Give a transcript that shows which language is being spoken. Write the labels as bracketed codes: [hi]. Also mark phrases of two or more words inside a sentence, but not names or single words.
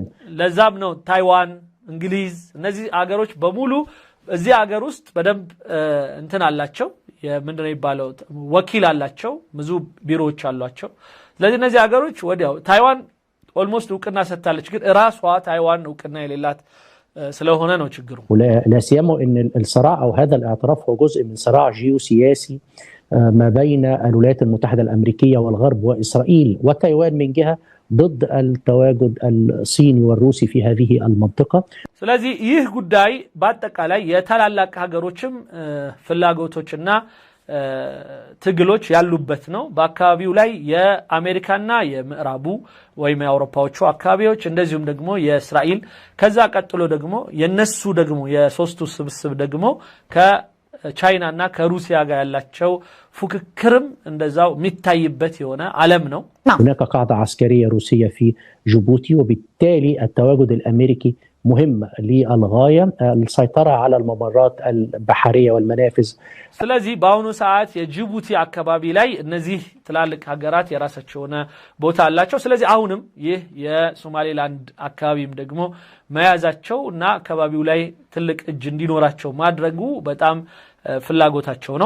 [am] ለዛም ነው ታይዋን፣ እንግሊዝ እነዚህ ሀገሮች በሙሉ እዚህ ሀገር ውስጥ በደንብ እንትን አላቸው፣ ምንድነው የሚባለው ወኪል አላቸው፣ ብዙ ቢሮዎች አሏቸው። ስለዚህ እነዚህ ሀገሮች ወዲያው ታይዋን ኦልሞስት ዕውቅና ሰጥታለች፣ ግን ራሷ ታይዋን ዕውቅና የሌላት ስለሆነ ነው ችግሩ። [ar] لا سيما ان الصراع او هذا الاعتراف هو جزء من صراع جيوسياسي ما بين الولايات المتحدة الأمريكية والغرب وإسرائيل وتايوان من جهة ضد التواجد الصيني والروسي في هذه المنطقة. [am] ስለዚህ ይህ ጉዳይ በአጠቃላይ የታላላቅ ሀገሮችም ፍላጎቶችና ትግሎች ያሉበት ነው። በአካባቢው ላይ የአሜሪካና የምዕራቡ ወይም የአውሮፓዎቹ አካባቢዎች እንደዚሁም ደግሞ የእስራኤል ከዛ ቀጥሎ ደግሞ የነሱ ደግሞ የሶስቱ ስብስብ ደግሞ ከቻይናና ከሩሲያ ጋር ያላቸው ፉክክርም እንደዛው የሚታይበት የሆነ ዓለም ነው። [ar] هناك قاعدة عسكرية روسية في جيبوتي، وبالتالي التواجد الأمريكي مهم للغاية السيطرة على الممرات البحرية والمنافذ. [am] ስለዚህ በአሁኑ ሰዓት የጅቡቲ አካባቢ ላይ እነዚህ ትላልቅ ሀገራት የራሳቸው ቦታ አላቸው። ስለዚህ አሁንም ይህ የሶማሌላንድ አካባቢም ደግሞ መያዛቸው እና አካባቢው ላይ ትልቅ እጅ እንዲኖራቸው ማድረጉ በጣም ፍላጎታቸው ነው።